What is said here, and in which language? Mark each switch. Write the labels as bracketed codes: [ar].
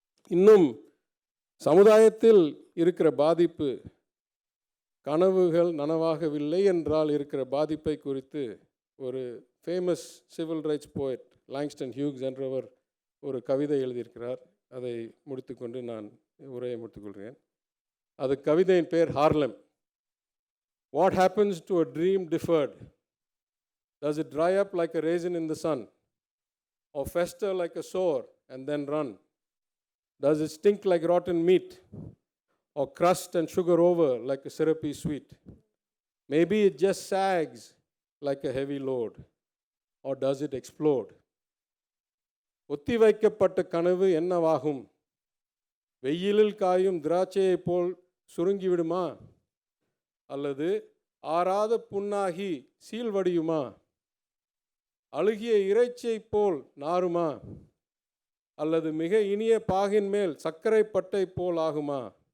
[ta] இன்னும் சமுதாயத்தில் இருக்கிற பாதிப்பு, கனவுகள் நனவாகவில்லை என்றால் இருக்கிற பாதிப்பை குறித்து ஒரு famous civil rights poet Langston Hughes என்றவர் ஒரு கவிதை எழுதியிருக்கிறார். அதை முடித்துக்கொண்டு நான் உரையை முடித்துக்கொள்கிறேன். அது கவிதையின் பேர் ஹார்லம். [en] What happens to a dream deferred? Does it dry up like a raisin in the sun, or fester like a sore and then run? Does it stink like rotten meat, or crust and sugar over like a syrupy sweet? Maybe it just sags like a heavy load, or does it explode? [ta] ஒத்தி வைக்கப்பட்ட கனவு என்னவாகும்? வெயிலில் காயும் திராட்சையை போல் சுருங்கிவிடுமா? அல்லது ஆறாத புண்ணாகி சீழ்வடியுமா? அழுகிய இறைச்சியை போல் நாறுமா? அல்லது மிக இனிய பாகின் மேல் சர்க்கரை பட்டை போல் ஆகுமா?